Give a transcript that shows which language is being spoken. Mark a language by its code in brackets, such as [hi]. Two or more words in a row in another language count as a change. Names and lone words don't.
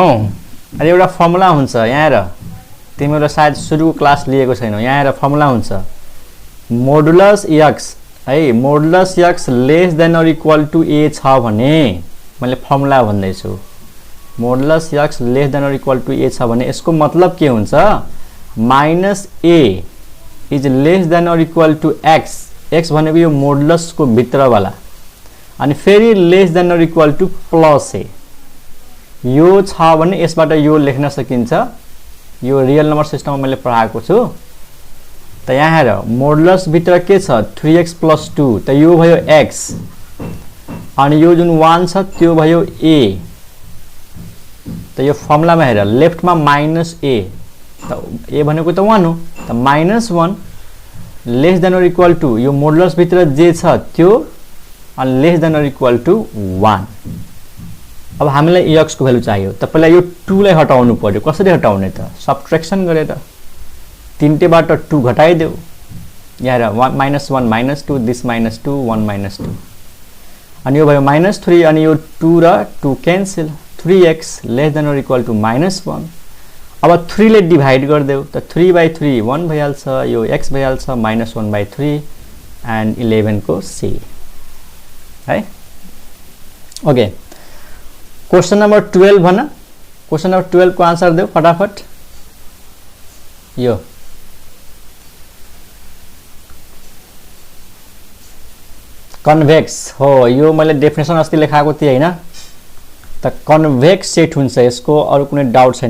[ne] अरे एउटा फर्मुला हुन्छ यहाँ हेर, तिमीले सायद सुरुको क्लास लिएको छैनौ। यहाँ हेर फर्मुला हुन्छ, [en] modulus x [ne] है, [en] modulus x less than or equal to a [ne] छ भने, मैले फर्मुला भन्दैछु, [en] modulus x less than or equal to a [ne] छ भने यसको मतलब के हुन्छ, [en] -a is less than or equal to x. [ne] x भनेको यो मोडुलस को भित्र वाला, अनि फेरि [en] less than or equal to +a. [ne] यो छ भने यसबाट यो लेख्न सकिन्छ। यो [en] real number system [ne] में मैले पढाएको छु। त यहाँ हेर, मोडुलस भित्र के छ, 3x + 2, त यो भयो x अनि यो जुन 1 छ त्यो भयो a। त यो फर्मुला में हेर, लेफ्ट में -a, त a भनेको त 1 हो, त -1 [en] less than or equal to [ne] यो मोडुलस भित्र जे छ त्यो अनि [en] less than or equal to [ne] 1। अब हामीलाई x को भ्यालु चाहियो, त पहिला यो 2 लाई हटाउनु पर्यो। कसरी हटाउने त, सबट्र्याक्सन गरेर। 3 बाट 2 घटाइदेऊ, यहाँ हेर -1 -2, दिस -2 1 -2 अनि यो भयो -3 अनि यो 2 र 2 क्यान्सल, [en] 3x less than or equal to -1. [ne] अब 3 ले डिभाइड गरिदेऊ त 3/3 1 भइहाल्छ, यो x भइहाल्छ -1/3 एन्ड 11 को c है। [en] okay, question number 12 भन। question number 12 [ne] को आन्सर देऊ फटाफट। यो कन्भेक्स हो, यो मैले डेफिनेसन अस्ति लेखाएको थिएँ हैन। त [en] convex set [ne] हुन्छ यसको, अरु कुनै डाउट छैन।